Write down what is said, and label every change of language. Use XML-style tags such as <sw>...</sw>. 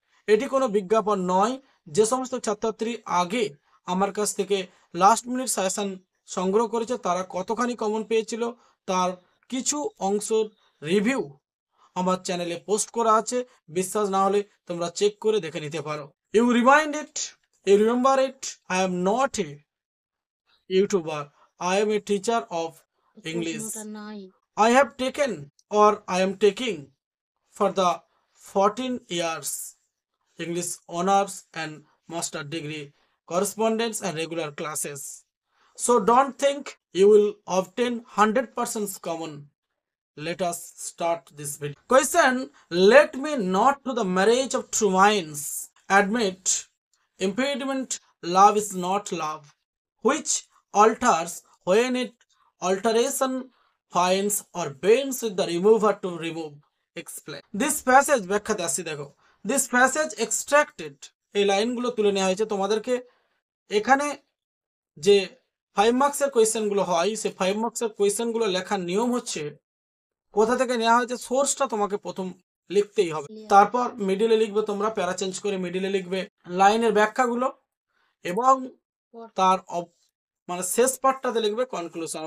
<bn>এটি কোনো বিজ্ঞাপন নয়। যে সমস্ত ছাত্রছাত্রী আগে আমার কাছ থেকে লাস্ট মিনিট সাজেশন সংগ্রহ করেছে তারা কতখানি কমন পেয়েছিল তার কিছু অংশের রিভিউ আমার চ্যানেলে পোস্ট করা আছে। বিশ্বাস না হলে তোমরা চেক করে দেখে নিতে পারো।</bn> <en>You remind it, you remember it, I am not a YouTuber, I am a teacher of English. I have taken or I am taking for the 14 years English honors and master degree correspondence and regular classes. So don't think you will obtain 100% common. Let us start this video. Question: let me not to the marriage of true minds admit impediment love is not love, which alters when it alteration finds or bends with the remover to remove. Explain. This passage</en> <bn>ব্যাখ্যাতে আসছি দেখো।</bn> <en>This passage extracted,</en> <bn>এই লাইনগুলো তুলে নেওয়া হয়েছে তোমাদেরকে। এখানে যে 5 মার্কসের কোয়েশ্চেনগুলো হয় সেই 5 মার্কসের কোয়েশ্চেনগুলো লেখার নিয়ম হচ্ছে কোথা থেকে নেওয়া হয়েছে সোর্সটা তোমাকে প্রথম লিখতেই হবে, তারপর মিডিলে লিখবে, তোমরা প্যারা চেঞ্জ করে মিডিলে লিখবে লাইনের ব্যাখ্যাগুলো এবং তার মানে শেষ পার্টটাতে লিখবে কনক্লুশন।</bn>